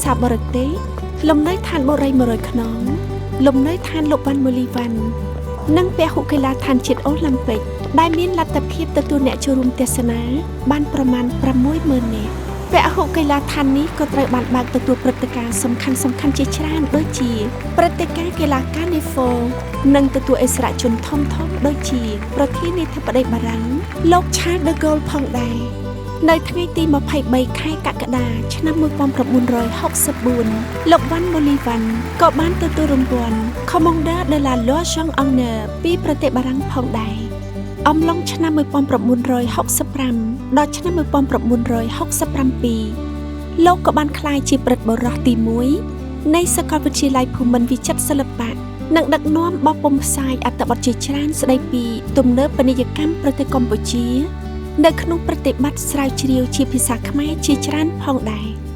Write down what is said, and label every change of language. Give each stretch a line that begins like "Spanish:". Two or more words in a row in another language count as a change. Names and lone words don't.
Khmer: សាបរទេសលំនៅឋានបុរី100ខ្នងលំនៅឋានលោកវ៉ាន់ម៉ូលីវ៉ាន់និងពហុកីឡាដ្ឋានជាតិអូឡាំពិកដែលមានលទ្ធភាពទទួលអ្នកចូលរួមទស្សនាបានប្រមាណ 60,000 នាក់ពហុកីឡាដ្ឋាននេះក៏ត្រូវបានបើកទទួលព្រឹត្តិការណ៍សំខាន់ជាច្រើនដូចជាព្រឹត្តិការណ៍កីឡាកានីហ្វូនិងទទួលឥស្សរជនធំដូចជាប្រធានាធិបតីបារាំងលោក Charles de Gaulle ផងដែរនៅថ្ងៃទី23ខែកក្កដាឆ្នាំ1964 លោកវ៉ាន់ម៉ូលីវ៉ាន់ក៏បានទទួលរង្វាន់ Commandeur de la Légion d'honneur ពីប្រទេសបារាំងផងដែរអំឡុងឆ្នាំ1965ដល់ឆ្នាំ1967លោកក៏បានក្លាយជាប្រិទ្ធបុរសទី1នៃសាកលវិទ្យាល័យភូមិន្ទវិចិត្រសិល្បៈនិងដឹកនាំបោះពុម្ពផ្សាយអត្ថបទជាច្រើនស្ដីពីទំនើបនីយកម្មប្រទេសកម្ពុជានៅក្នុងប្រតិបត្តិស្រាវជ្រាវជាភាសាខ្មែរជាច្រើនផងដែរ